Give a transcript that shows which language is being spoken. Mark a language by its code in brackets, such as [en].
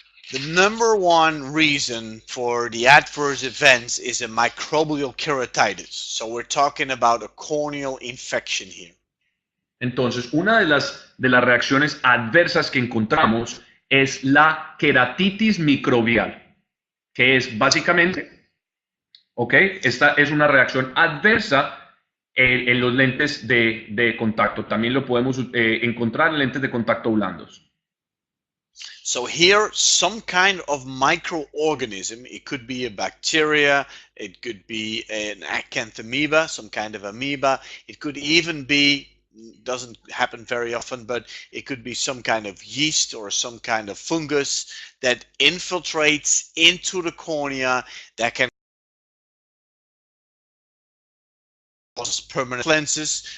[en] The number one reason for the adverse events is a microbial keratitis. So we're talking about a corneal infection here. [es] Entonces, una de las reacciones adversas que encontramos es la queratitis microbial, que es básicamente, ¿ok? Esta es una reacción adversa en los lentes de contacto. También lo podemos encontrar en lentes de contacto blandos. [en] So here, some kind of microorganism, it could be a bacteria, it could be an acanthamoeba, some kind of amoeba, it could even be, doesn't happen very often, but it could be some kind of yeast or some kind of fungus that infiltrates into the cornea that can cause permanent lenses.